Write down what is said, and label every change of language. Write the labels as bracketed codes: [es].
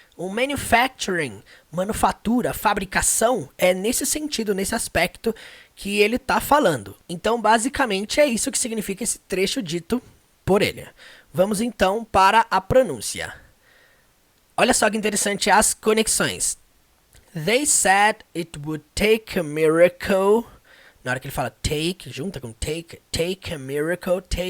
[pt] O manufacturing, manufatura, fabricação, é nesse sentido, nesse aspecto que ele está falando. Então, basicamente, é isso que significa esse trecho dito por ele. Vamos, então, para a pronúncia. Olha só que interessante as conexões. [en] They said it would take a miracle. [pt] Na hora que ele fala take, junta com [en] take a miracle.